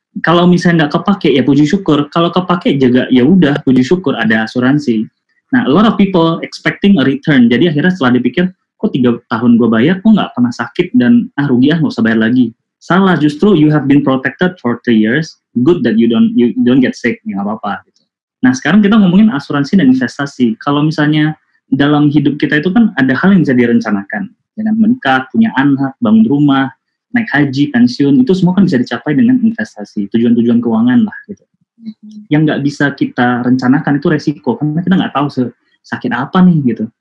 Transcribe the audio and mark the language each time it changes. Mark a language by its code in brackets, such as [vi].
[id] Kalau misalnya nggak kepake ya puji syukur. Kalau kepake juga ya udah puji syukur ada asuransi. [en] Nah, a lot of people expecting a return. [id] Jadi akhirnya setelah dipikir, kok 3 tahun gue bayar, kok nggak pernah sakit dan rugi nggak usah bayar lagi. [en] Salah, justru you have been protected for 3 years. Good that you don't get sick, ya nggak apa-apa. [id] Gitu. Nah sekarang kita ngomongin asuransi dan investasi. Kalau misalnya dalam hidup kita itu kan ada hal yang bisa direncanakan. Dengan menikah, punya anak, bangun rumah, naik haji, pensiun, itu semua kan bisa dicapai dengan investasi, tujuan-tujuan keuangan lah gitu. Yang nggak bisa kita rencanakan itu resiko, karena kita nggak tahu sakit apa nih gitu.